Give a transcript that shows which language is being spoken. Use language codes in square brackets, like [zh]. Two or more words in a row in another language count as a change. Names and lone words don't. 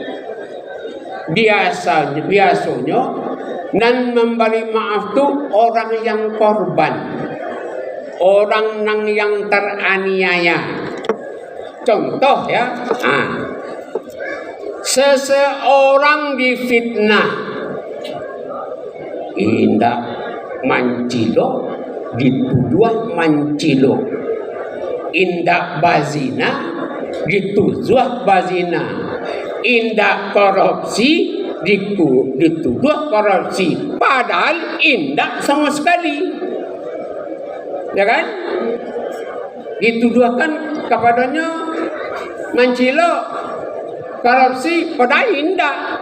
[id] Biasanya dan memberi maaf itu orang yang korban, orang yang teraniaya. Contoh ya, seseorang difitnah, [min] indah mancilo, dituduh mancilo, indah bazina, dituduh bazina, indah korupsi, dituduh korupsi, padahal indah [id] sama sekali, ya kan? Dituduhkan kepadanya mancilo, korupsi, padahal indah.